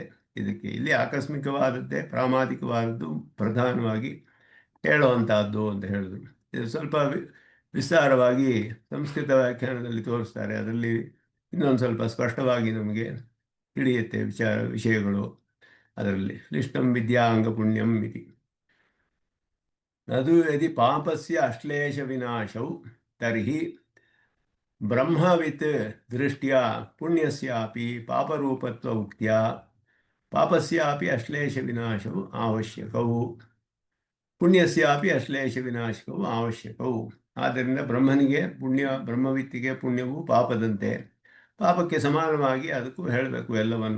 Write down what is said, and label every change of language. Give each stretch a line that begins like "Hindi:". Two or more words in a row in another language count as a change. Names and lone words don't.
Kannada: ಇದಕ್ಕೆ ಇಲ್ಲಿ ಆಕಸ್ಮಿಕವಾದದ್ದೇ ಪ್ರಾಮಾದಿಕವಾದದ್ದು ಪ್ರಧಾನವಾಗಿ ಹೇಳುವಂತಹದ್ದು ಅಂತ ಹೇಳಿದ್ರು. ಇದು ಸ್ವಲ್ಪ ವಿಸ್ತಾರವಾಗಿ ಸಂಸ್ಕೃತ ವ್ಯಾಖ್ಯಾನದಲ್ಲಿ ತೋರಿಸ್ತಾರೆ. ಅದರಲ್ಲಿ ಇನ್ನೊಂದು ಸ್ವಲ್ಪ ಸ್ಪಷ್ಟವಾಗಿ ನಮಗೆ ತಿಳಿಯುತ್ತೆ ವಿಷಯಗಳು.
Sanskrit: ಅದರಲ್ಲಿ ಕ್ಲಿಷ್ಟಂ ವಿದ್ಯಾಂಗ ಪುಣ್ಯಂ ಇತಿ ನದು ಯದಿ ಪಾಪಸ್ಯ ಅಶ್ಲೇಷ ವಿನಾಶೌ ತರ್ಹಿ ಬ್ರಹ್ಮವಿತ್ ದೃಷ್ಟ್ಯಾ ಪುಣ್ಯಸ್ಯಾಪಿ ಪಾಪರೂಪತ್ವ ಉಕ್ತ್ಯಾ ಪಾಪಸ್ಯಾಪಿ ಅಶ್ಲೇಷ ವಿನಾಶವು ಅವಶ್ಯಕವು ಪುಣ್ಯಸ್ಯಾಪಿ ಅಶ್ಲೇಷ ವಿನಾಶಕವು ಅವಶ್ಯಕವು.
Kannada: ಆದ್ದರಿಂದ ಬ್ರಹ್ಮನಿಗೆ ಪುಣ್ಯ, ಬ್ರಹ್ಮವಿತ್ತಿಗೆ ಪುಣ್ಯವು ಪಾಪದಂತೆ, ಪಾಪಕ್ಕೆ ಸಮಾನವಾಗಿ ಅದಕ್ಕೂ ಹೇಳಬೇಕು ಎಲ್ಲವನ್ನು.